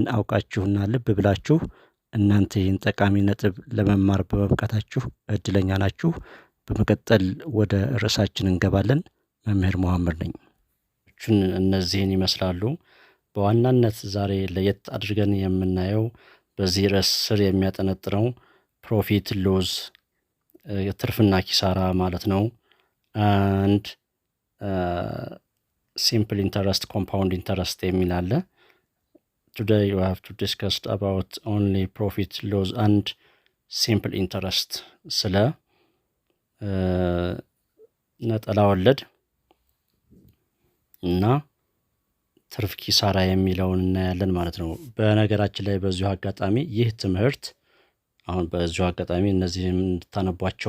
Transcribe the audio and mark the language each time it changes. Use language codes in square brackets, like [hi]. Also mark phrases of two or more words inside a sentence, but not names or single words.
[am] አውቃችሁና ልብ ብላችሁ እናንተ ይህን ጠቃሚ ነጥብ ለመማር በመብቃታችሁ እድለኛ ናችሁ። በመቀጠል ወደ ርዕሳችን እንገባለን። መምህር መሐመድ ነኝ። እነዚህን ይመስላሉ። በዋናነት ዛሬ ለየት አድርገን የምናየው በዚህ ርዕስ ስር የሚያጠነጥነው [en] profit loss [am] የትርፍና ኪሳራ ማለት ነው። and [en] simple interest, compound interest [am] የሚል አለ። [en] Today you have to discuss about only profit loss and simple interest [am] ስለ ነጠላ ወለድ እና ትርፍ ኪሳራ የሚለውን እናያለን ማለት ነው። በነገራችን ላይ በዚሁ አጋጣሚ ይህ ትምህርት አሁን በዚሁ አጋጣሚ እነዚህም እንድታነቧቸው